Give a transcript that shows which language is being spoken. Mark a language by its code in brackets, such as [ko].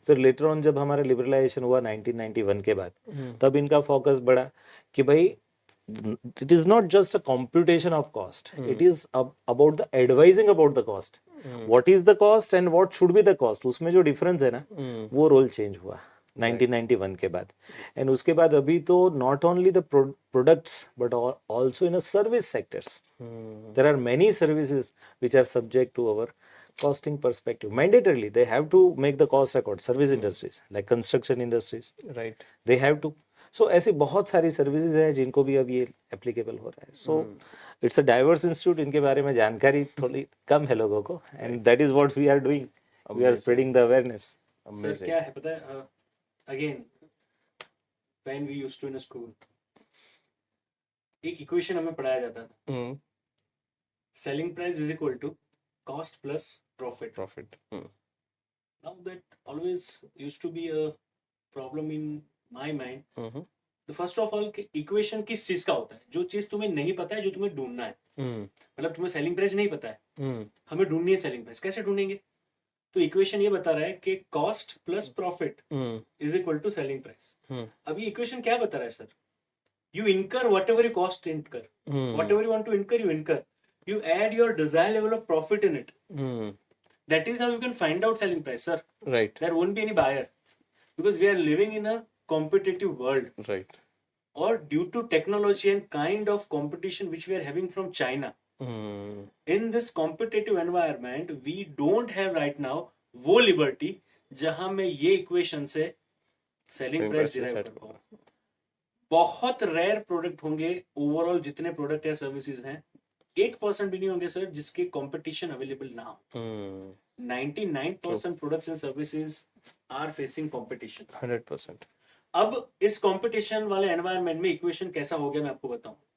[hi] फिर later on जब हमारा लिबरलाइजेशन हुआ 1991 के बाद, तब इनका फोकस बढ़ा कि भाई [en] it is not just a computation of cost, it is about the advising about the cost, [hi] what is the cost and what should be the cost, उसमें जो डिफरेंस है ना, वो रोल चेंज हुआ 1991 के बाद। [en] And उसके बाद अभी तो not only the products but also in service sectors there are many services which are subject to our costing perspective. Mandatorily they have to make the cost record. Service industries like construction industries, right. they have to. [hi] सो ऐसी बहुत सारी services है जिनको भी अब ये applicable हो रहा है। [en] so it's a diverse institute, [hi] इनके बारे में जानकारी थोड़ी कम है लोगों को, [en] And that is what we are doing, we are spreading the awareness. [hi] Sir क्या है पता है, [en] again when we used to in school [hi] एक इक्वेशन हमें पढ़ाया जाता था, [en] Selling price is equal to cost plus profit. Now that always used to be a problem in my mind. [hi] तो फर्स्ट ऑफ ऑल इक्वेशन किस चीज का होता है? जो चीज तुम्हें नहीं पता है, जो तुम्हें ढूंढना है। मतलब तुम्हें सेलिंग प्राइस नहीं पता है, हमें ढूंढनी है सेलिंग प्राइस, कैसे ढूंढेंगे? तो इक्वेशन ये बता रहा है कि cost plus profit is equal to selling price. अब ये इक्वेशन क्या बता रहा है सर? [en] You incur whatever you cost incur, whatever you want to incur you incur, you add your desired level of profit in it. That is how you can find out selling price, sir. Right. There won't be any buyer because we are living in a competitive world. Right. Or due to technology and kind of competition which we are having from China. In this competitive environment, we don't have right now वो liberty [hi] जहां मैं ये [en] equation से selling price derive [hi] कर पाऊँ। बहुत rare product होंगे, overall जितने प्रोडक्ट या सर्विसेज हैं 1% भी नहीं होंगे सर जिसके कंपटीशन अवेलेबल ना हो। [en] 99% products and services are facing competition. 100%। [hi] अब इस कंपटीशन वाले एनवायरनमेंट में इक्वेशन कैसा हो गया मैं आपको बताऊं।